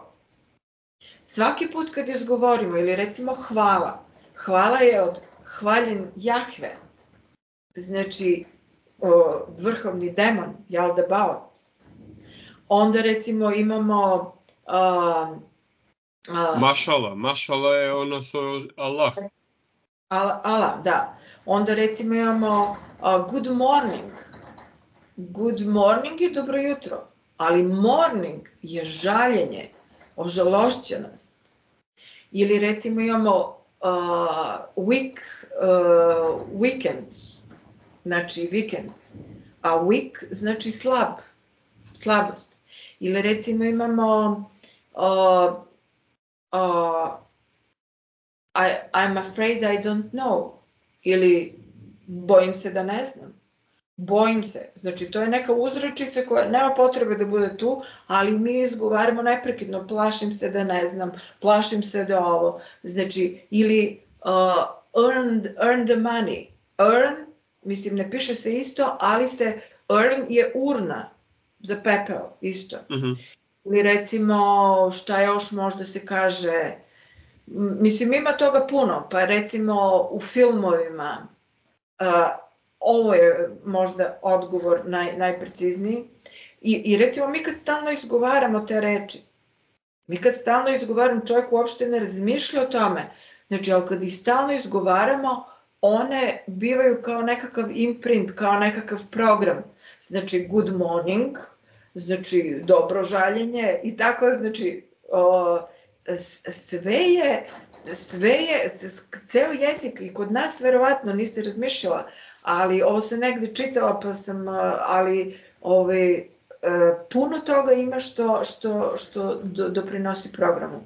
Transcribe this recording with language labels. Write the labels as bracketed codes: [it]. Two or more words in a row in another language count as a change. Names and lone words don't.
[sr] Svaki put kad izgovorimo, ili recimo hvala je od hvaljen Jahve, znači vrhovni demon, Jaldabaot. Onda recimo imamo... Mašala je ono so Allah. Allah, da. Onda recimo imamo [en] good morning. Good morning [sr] je dobro jutro, ali morning je žaljenje, ožalošćenost. Ili recimo imamo weekend, znači vikend, a weak znači slabost. Ili recimo imamo [en] I'm afraid I don't know, [sr] ili bojim se da ne znam. Bojim se, znači to je neka uzrečica koja nema potrebe da bude tu, ali mi izgovaramo neprekidno, plašim se da ne znam, plašim se da ovo, znači, ili [en] earn the money, [sr] earn Mislim, ne piše se isto, ali se urn je urna za pepeo, isto. Ili recimo, šta još možda se kaže, mislim, ima toga puno, pa recimo u filmovima, ovo je možda odgovor najprecizniji, i recimo mi kad stalno izgovaramo te reči, čovjek uopšte ne razmišlja o tome, znači, ali kad ih stalno izgovaramo, one bivaju kao nekakav imprint, kao nekakav program, znači [en] good morning, [sr] znači dobro žaljenje i tako, znači sve je, ceo jezik i kod nas verovatno niste razmišljala, ali ovo sam negde čitala pa sam, ali puno toga ima što doprinosi programu.